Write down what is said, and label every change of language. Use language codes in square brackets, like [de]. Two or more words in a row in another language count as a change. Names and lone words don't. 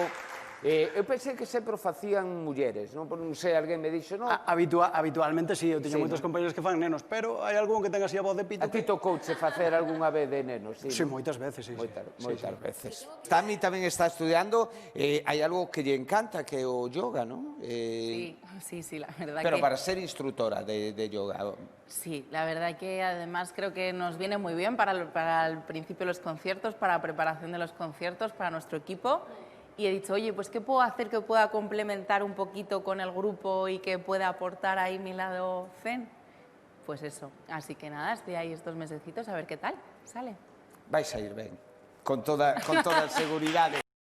[gl] Eu pensei que sempre o facían mulleres, non? Non sei, alguén me dixo, non? Habitualmente sí, eu teño Sí, moitos ¿no? compañeros que fan nenos, pero hai algún que ten así a voz de A pito. ti tocouche facer algunha vez de neno, sí? Sí, non? moitas veces, sí. Moitas veces. Tami tamén está estudiando, hai algo que lle encanta, que é o yoga, non? [es] Sí, la verdad Pero que... para ser instructora de yoga. Sí, la verdad que además creo que nos viene muy bien para el principio de los conciertos, para la preparación de los conciertos, para nuestro equipo. Y he dicho, oye, pues ¿qué puedo hacer que pueda complementar un poquito con el grupo y que pueda aportar ahí mi lado zen? Pues eso. Así que nada, estoy ahí estos mesecitos a ver qué tal sale. [gl] Vais a ir ben, con toda seguridade.